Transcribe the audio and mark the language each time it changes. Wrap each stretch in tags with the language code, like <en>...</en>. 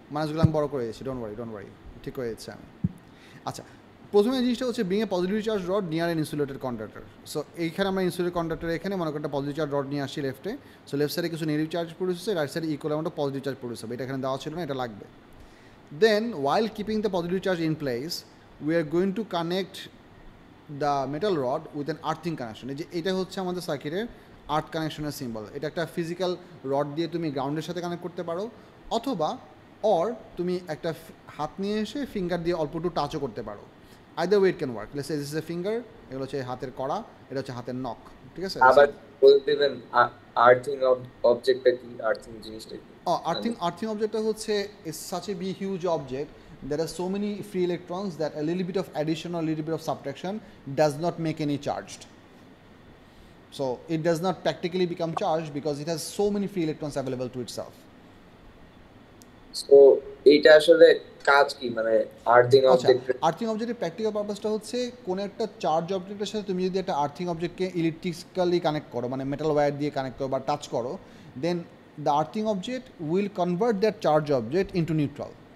<bn>মাইনাসগুলো আমি বড় করে দিয়েছি,</bn> <en>don't worry,</en> <bn>ঠিক করে দিচ্ছি আমি। আচ্ছা, প্রথমে জিনিসটা হচ্ছে</bn> <en>Being a positive charge rod near an insulated conductor.</en> <bn>So এইখানে আমরা ইনসুলেটেড কন্ডাক্টর এখানে মনে করি একটা পজিটিভ চার্জ রড নিয়ে আসছি লেফটে। সো লেফট সাইডে কিছু নেগেটিভ চার্জ প্রডিউস হচ্ছে, রাইট সাইডে equal amount of positive charge produce হবে। এটা এখানে দেওয়া ছিল না, এটা লাগবে।</bn> <en>Then while keeping the positive charge in place, we are going to connect the metal rod with an earthing connection.</en> <bn>এই যে এটা হচ্ছে আমাদের সার্কিটের আর্থ কানেকশনের সিম্বল। এটা একটা ফিজিক্যাল রড দিয়ে তুমি গ্রাউন্ডের সাথে কানেক্ট করতে পারো, অথবা তুমি একটা হাত নিয়ে এসে ফিঙ্গার দিয়ে অল্প একটু টাচও করতে পারো।</bn> <en>Either way it can work. Let's say this is a finger,</en> <bn>এগুলো হচ্ছে হাতের কড়া, এটা হচ্ছে হাতের নখ, ঠিক আছে? আবার বলে দিবেন আর্থিং অবজেক্টটা কি, আর্থিং জিনিসটা কি?</bn> <en>Earthing object</en> <bn>হচ্ছে</bn> <en>is such a big huge object. There are so many free electrons that a little bit of addition or a little bit of subtraction does not make any charged. So it does not practically become charged because it has so many free electrons available to itself.</en> <bn>So এইটা আসলে কাজ কি, মানে earthing object? Earthing অবজেক্টের practical পারপাসটা হচ্ছে কোনো একটা charge অবজেক্টের সাথে তুমি যদি একটা আর্থিং অবজেক্টকে ইলেকট্রিক্যালি কানেক্ট করো, মানে মেটাল ওয়্যার দিয়ে কানেক্ট করো বা টাচ করো,</bn> <en>Then the earthing object will convert that charge object into neutral.</en>